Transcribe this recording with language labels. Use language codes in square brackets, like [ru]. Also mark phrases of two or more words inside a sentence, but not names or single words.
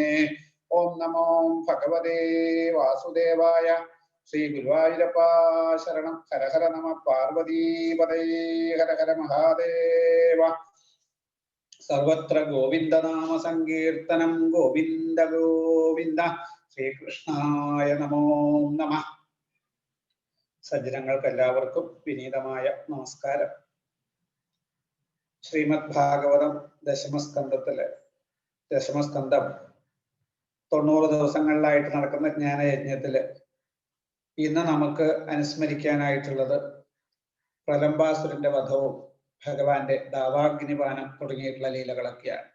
[sa] ओम नमो भगवते वासुदेवाय श्री गुरुवायूरप्पा शरणं हर हर नमः पार्वतीपतये हर हर महादेव। सर्वत्र गोविंद नाम संकीर्तनं गोविंद गोविंद ശ്രീകൃഷ്ണായ നമോ നമഃ. [ml] സജ്ജനങ്ങൾക്ക് എല്ലാവർക്കും വിനീതമായ നമസ്കാരം. ശ്രീമദ് ഭാഗവതം ദശമസ്കന്ധം 90 ദിവസങ്ങളിലായിട്ട് നടക്കുന്ന ജ്ഞാനയജ്ഞത്തില് ഇന്ന് നമുക്ക് അനുസ്മരിക്കാനായിട്ടുള്ളത് പ്രലംബാസുരന്റെ വധവും ഭഗവാന്റെ ദാവാഗ്നിപാനം തുടങ്ങിയിട്ടുള്ള ലീലകളൊക്കെയാണ്.